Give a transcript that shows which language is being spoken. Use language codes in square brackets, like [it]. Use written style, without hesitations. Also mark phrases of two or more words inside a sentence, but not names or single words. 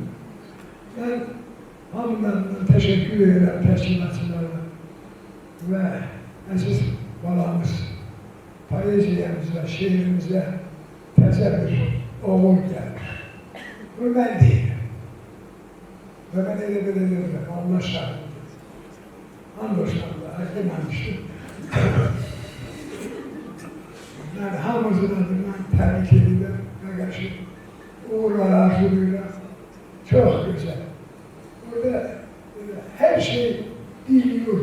[tr] Ben hamıdan teşekkür ederim [az] təşkilatçılara və əziz balamız, poeziyamıza, şeirimize təzə bir oğul gəlir. Bunu mən deyirəm. Və mən elə bilirəm, Allah şahiddir. Andolsun Allah, deməmişdim. [tr] Yani hamımızın adından tebrik ediyorum. Arkadaşım, [az] uğurlar arzulayla. [tr] Çok güzel. Burada her şey biliyor.